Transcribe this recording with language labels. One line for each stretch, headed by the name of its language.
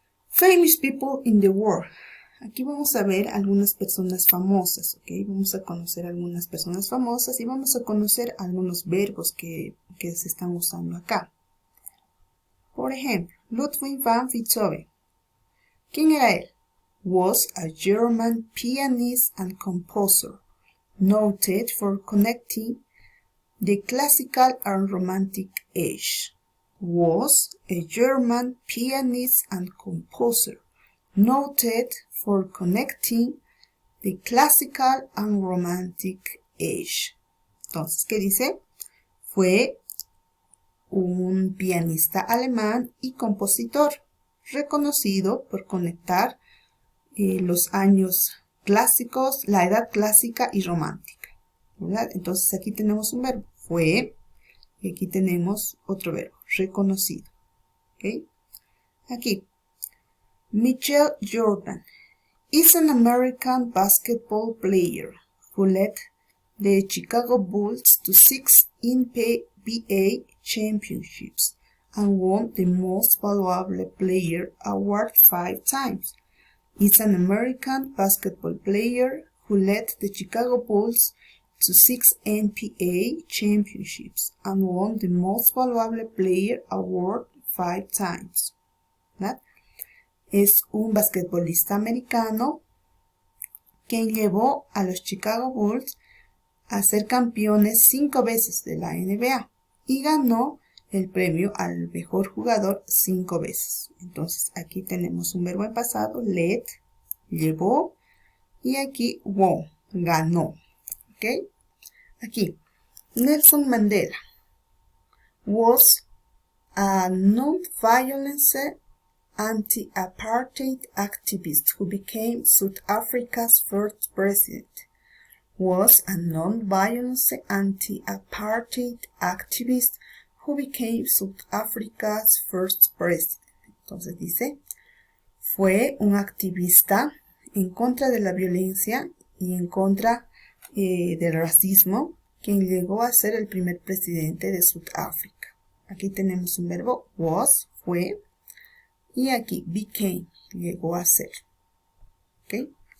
English: Famous people in the world.
Spanish: Aquí vamos a ver algunas personas famosas. ¿Okay? Vamos a conocer algunas personas famosas y vamos a conocer algunos verbos que se están usando acá. Por ejemplo, Ludwig van Beethoven. ¿Quién era él?
English: Was a German pianist and composer, noted for connecting the classical and romantic age. Was a German pianist and composer, noted for connecting the classical and romantic age.
Spanish: Entonces, ¿qué dice? Fue un pianista alemán y compositor, reconocido por conectar los años clásicos, la edad clásica y romántica, ¿verdad? Entonces aquí tenemos un verbo, fue, y aquí tenemos otro verbo, reconocido. ¿Okay? Aquí,
English: Michael Jordan is an American basketball player who led the Chicago Bulls to 6 NBA championships and won the Most Valuable Player award 5 times. Is an American basketball player who led the Chicago Bulls to 6 NBA championships and won the Most Valuable Player award 5 times.
Spanish: ¿Verdad? Es un basquetbolista americano quien llevó a los Chicago Bulls a ser campeones 5 veces de la NBA y ganó el premio al mejor jugador 5 veces. Entonces aquí tenemos un verbo en pasado, led, llevó, y aquí won, ganó. ¿Ok? Aquí,
English: Nelson Mandela was a non-violence anti-apartheid activist who became South Africa's first president. Was a non-violence anti-apartheid activist who became South Africa's first president.
Spanish: Entonces dice, fue un activista en contra de la violencia y en contra del racismo quien llegó a ser el primer presidente de Sudáfrica. Aquí tenemos un verbo, was, fue, y aquí became, llegó a ser. ¿Okay?